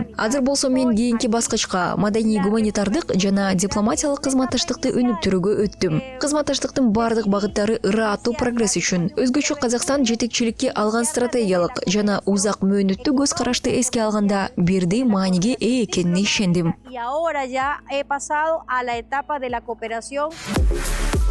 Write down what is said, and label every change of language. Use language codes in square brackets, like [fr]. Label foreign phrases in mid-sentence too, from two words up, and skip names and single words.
[ky] Азыр болсо мен кийинки баскычка маданий гуманитардык жана дипломатиялык кызматташтыкты өнүктүрүүгө өттүм. Кызматташтыктын бардык багыттары ырааттуу прогресс үчүн өзгөчө Казакстан жетекчиликке алган стратегиялык жана узак мөөнөттүү көз карашты эске алганда бирдей мааниге ээ экенине ишендим. [es] Y ahora ya he pasado a la etapa de la cooperación.